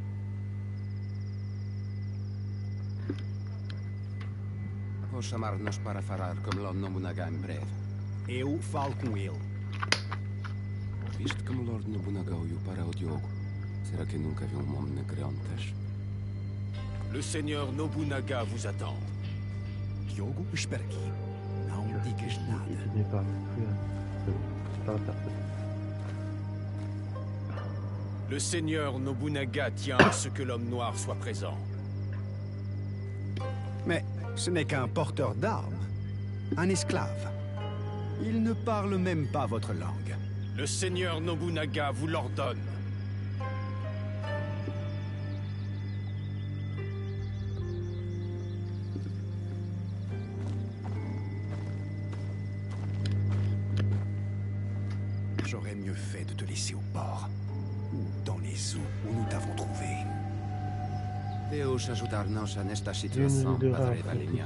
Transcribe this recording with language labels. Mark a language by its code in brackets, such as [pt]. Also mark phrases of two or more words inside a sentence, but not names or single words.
[pt] Vou chamar-nos para falar com Lord Nobunaga em breve. Eu falo com ele. Viste como Lord Nobunaga olhou para o Diogo? Será que nunca viu um homem negro antes? [fr] Le Seigneur Nobunaga vous attend. [pt] Diogo, espera aqui. Não digas [fr] Il [pt] nada. [fr] n'est pas. C'est pas la personne. Le Seigneur Nobunaga tient à ce que l'homme noir soit présent. Mais ce n'est qu'un porteur d'armes. Un esclave. Il ne parle même pas votre langue. Le Seigneur Nobunaga vous l'ordonne. J'aurais mieux fait de te laisser au port. Ou dans les eaux où nous t'avons trouvé. [pt] Deus ajudar-nos nesta [fr] Dieu nous [pt] situação, [fr] aidera à [pt] Padre [fr] affronter [pt] Valignan.